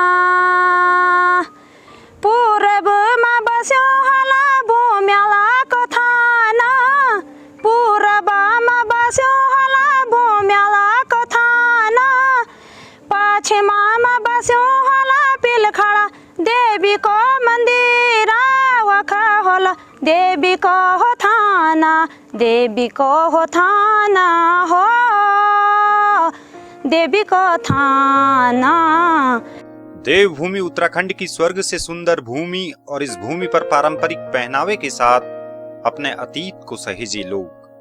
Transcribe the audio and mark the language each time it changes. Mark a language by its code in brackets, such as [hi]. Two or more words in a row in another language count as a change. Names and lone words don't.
[kfy] पूरबमा बस्यो होला भूम्याला कथाना, पूरबमा बस्यो होला भूम्याला कथाना, पश्चिममा बस्यो होला पिलखडा देवीको मन्दिर वखा होला देवीको हो थाना, देवीको हो थाना हो, देवीको थाना। [hi] देवभूमि उत्तराखंड की स्वर्ग से सुंदर भूमि और इस भूमि पर पारंपरिक पहनावे के साथ अपने अतीत को सहेजे लोग।